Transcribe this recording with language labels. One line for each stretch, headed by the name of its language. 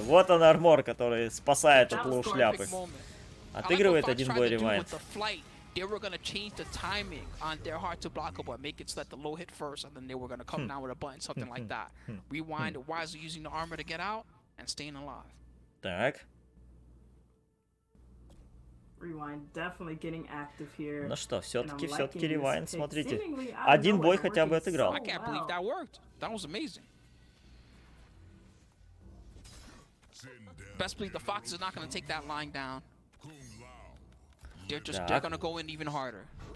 Russian: Вот он армор, который спасает от лоу шляпы. Отыгрывает один бой ревайн.
English: They were going to change the timing on their hard to blockable and make it so that the low hit first, and then they were going to come down with a button, something like that. Rewind, wisely using the armor to get out and staying alive.
Russian: Так.
English: Rewind definitely getting active here.
Russian: Ну что, все-таки ревайн, смотрите. Один бой хотя бы отыграл.
English: I can't believe that worked. That was amazing. Best believe the Fox is not going to take that line down. They're gonna go in even harder.